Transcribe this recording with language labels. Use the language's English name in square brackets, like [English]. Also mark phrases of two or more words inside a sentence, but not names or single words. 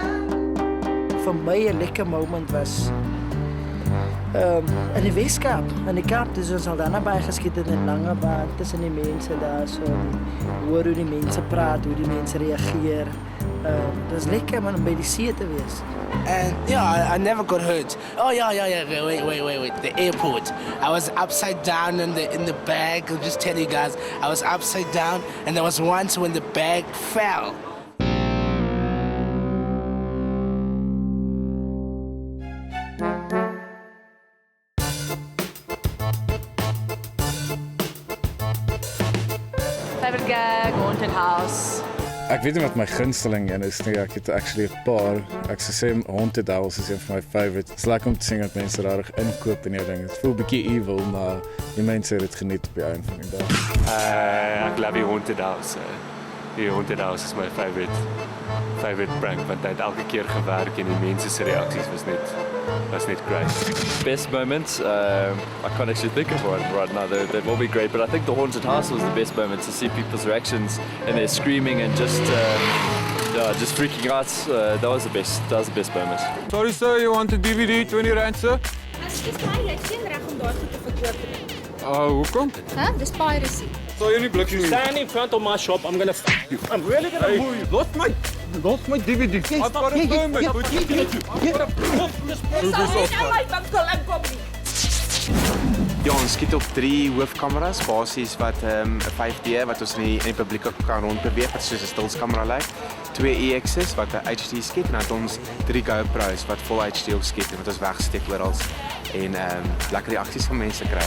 [Afrikaans] Vir my 'n lekker moment was in die Weskaap, in die Kaap, dus ons al daar naby geskiet in 'n lange baan tussen die mense daar, so hoor hoe die mense praat, hoe die mense reageer. Dis lekker man om by die see te wees. [English] And yeah, I never got hurt. Oh yeah. Wait. The airport. I was upside down in the bag. I'll just tell you guys, I was upside down, and there was once when the bag fell. Favorite gag, haunted house. [Afrikaans] Ek weet nie wat my gunsteling een is nie. Ek het actually 'n paar. Ek sou sê Haunted House is een van my favorites. Dit is lekker om te sien dat mense regtig inkoop in hierdie ding. Dit voel 'n bietjie evil, maar die mense het dit geniet op die einde van die dag. Ek love die Haunted House. Die Haunted House is my favorite prank, want hy het elke keer gewerk en die mense se reaksies was net great. [English] Best moments, I can't actually think of one right now. They've all been great, but I think the Haunted House was the best moment to see people's reactions and their screaming and just freaking out. That was the best moment. Sorry sir, you want a DVD, 20 rand sir? [Afrikaans] Dis my, jy het geen reg om daar goed te verkoop nie. Hoekom? Dis piracy. Sal jy nie blikkie nie? [English] Stand in front of my shop, I'm gonna you. I'm really gonna move you. [Afrikaans] Los my [English] DVD. I've got a permit. [Afrikaans] Ja, ons skiet op 3 hoofkameras, basies wat 'n 5D wat ons in die publiek kan rondbeweeg, wat soos 'n stilskamera lyk. 2 EX's wat 'n HD skiet en dan het ons 3 GoPro's wat vol HD op skiet en wat ons wegsteek oral en lekker reaksies van mense kry.